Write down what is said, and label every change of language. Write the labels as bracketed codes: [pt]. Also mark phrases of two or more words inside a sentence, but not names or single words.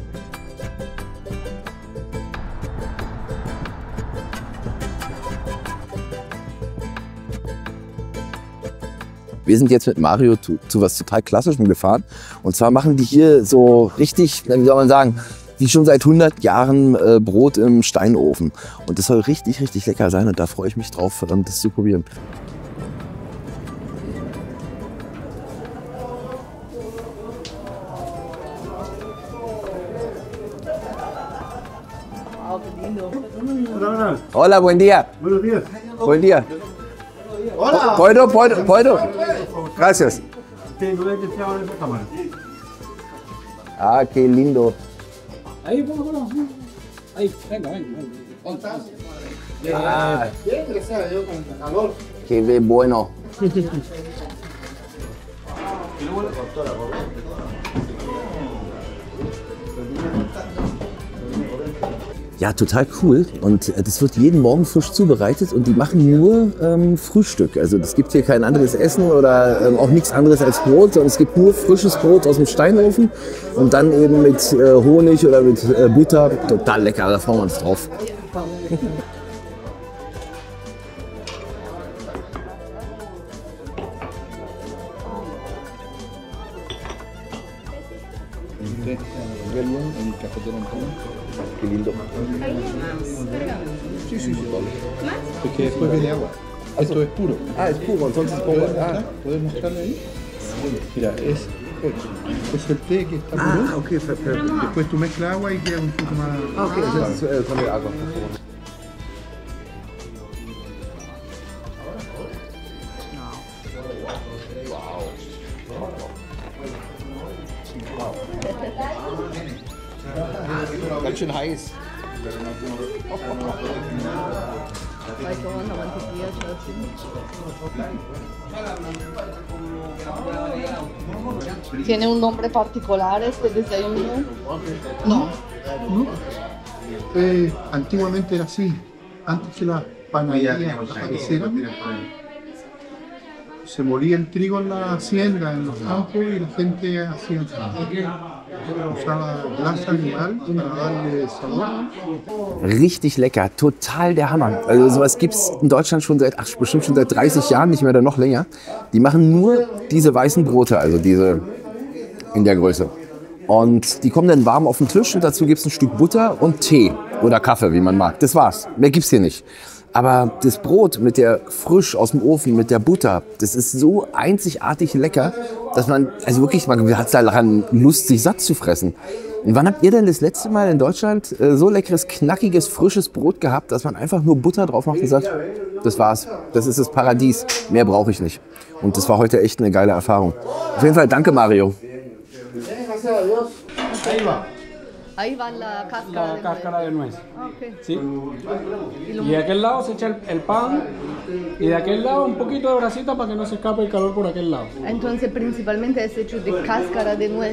[de] Wir sind jetzt mit Mario zu was total Klassischem gefahren. Und zwar machen die hier so richtig, wie soll man sagen, wie schon seit 100 Jahren Brot im Steinofen. Und das soll richtig, richtig lecker sein. Und da freue ich mich drauf, das zu probieren. [es] Hola, buen día. Buenos días. Buen día. Hola. ¿Puedo? Gracias. Sí, no le he echado en esa cámara. Ah, qué lindo. Ahí, bueno. Ahí, venga. Ah, Bien, gracias a Dios, con el calor. qué bueno. [de] Ja, total cool. Und das wird jeden Morgen frisch zubereitet und die machen nur Frühstück. Also es gibt hier kein anderes Essen oder auch nichts anderes als Brot, sondern es gibt nur frisches Brot aus dem Steinofen und dann eben mit Honig oder mit Butter. Total lecker, da freuen wir uns drauf. [es] Qué lindo. Sí. Porque después viene agua. Esto es puro. Ah, es puro, entonces pongo. Ah, ¿Puedes mostrarle ahí? Mira, es el té que está puro. [de] ah okay, perfekt. [es] Después tú mezclas agua y queda un poco más. [de] Ah, okay, das ist von der Agua. Ganz schön heiß. [es] ¿Tiene un nombre particular este desayuno? No. Antiguamente era así. Antes que las panaderías aparecieran, se molía el trigo en la hacienda, en los campos, y la gente hacía usaba grasa animal para darle sabor. [de] Richtig lecker, total der Hammer. Also sowas gibt es in Deutschland schon bestimmt schon seit 30 Jahren, nicht mehr oder noch länger. Die machen nur diese weißen Brote, also diese in der Größe. Und die kommen dann warm auf den Tisch und dazu gibt es ein Stück Butter und Tee oder Kaffee, wie man mag. Das war's, mehr gibt's hier nicht. Aber das Brot mit der frisch aus dem Ofen, mit der Butter, das ist so einzigartig lecker, dass man, also wirklich, man hat daran Lust, sich satt zu fressen. Und wann habt ihr denn das letzte Mal in Deutschland so leckeres, knackiges, frisches Brot gehabt, dass man einfach nur Butter drauf macht und sagt, das war's, das ist das Paradies, mehr brauche ich nicht. Und das war heute echt eine geile Erfahrung. Auf jeden Fall danke, Mario. [es] Ahí va la cáscara. La cáscara de nuez. Ah, ok. ¿Sí? Y de aquel lado se echa el pan y de aquel lado un poquito de grasita para que no se escape el calor por aquel lado. Entonces principalmente es hecho de cáscara de nuez.